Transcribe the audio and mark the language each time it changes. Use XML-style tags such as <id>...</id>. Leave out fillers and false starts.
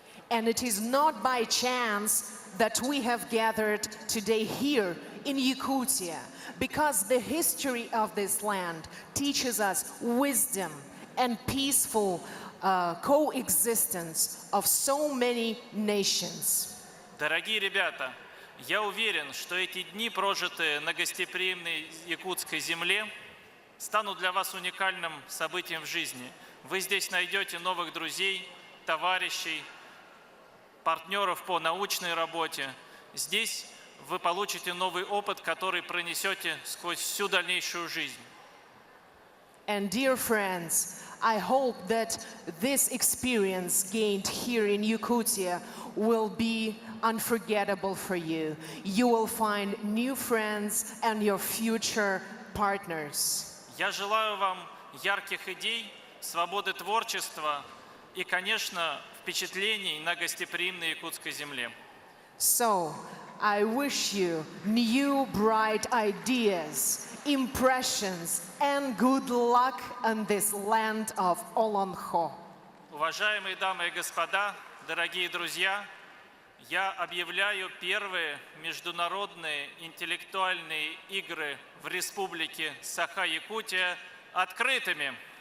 <en>And it is not by chance that we have gathered today here in Yakutia, because the history of this land teaches us wisdom and peaceful coexistence of so many nations.</en> <ru>Дорогие ребята, я уверен, что эти дни, прожитые на гостеприимной якутской земле, станут для вас уникальным событием в жизни. Вы здесь найдете новых друзей, товарищей, партнеров по научной работе. Здесь вы получите новый опыт, который пронесете сквозь всю дальнейшую жизнь.</ru> <en>And dear friends, I hope that this experience gained here in Yakutia will be unforgettable for you. You will find new friends and your future partners.</en> <ru>Я желаю вам ярких идей, свободы творчества и, конечно, впечатлений на гостеприимной якутской земле.</ru> <en>So, I wish you new bright ideas, impressions, and good luck on this land of Olonho.</en> <ru>Уважаемые дамы и господа, дорогие друзья, я объявляю первые международные интеллектуальные игры в Республике Саха-Якутия открытыми.</ru>